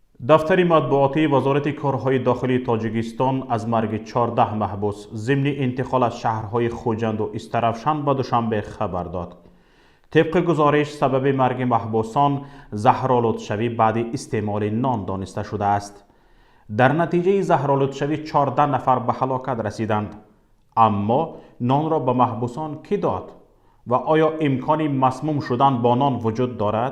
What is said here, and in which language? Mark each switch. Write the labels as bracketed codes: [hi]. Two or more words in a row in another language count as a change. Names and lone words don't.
[tg] дафтари матбуотии вазорати корҳои дохилии тоҷикистон аз марги 14 маҳбус зимни интиқол аз шаҳрҳои хуҷанду истаравшан ба душанбе хабар дод. Тибқи гузориш сабаби марги маҳбусон заҳролудшавӣ баъд истеъмоли нон дониста шудааст. Дар натиҷа заҳролудшавӣ 14 нафар ба ҳалокат расиданд. Аммо нонро ба маҳбусон кӣ дод ва оё имкони масмум шудан бо нон вуҷуд дорад?